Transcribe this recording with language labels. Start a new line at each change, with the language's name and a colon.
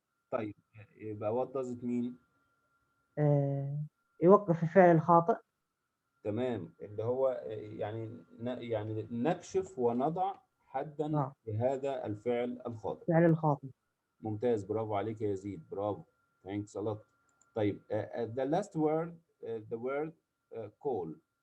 Arabic: طيب, يبقى
English: what does it mean?
Arabic: يوقف الفعل الخاطئ. تمام, اللي هو يعني نكشف ونضع حدا لهذا الفعل الخاطئ. الفعل الخاطئ. ممتاز, برافو عليك يا يزيد, برافو.
English: Thanks a lot. طيب, the last word, the word call.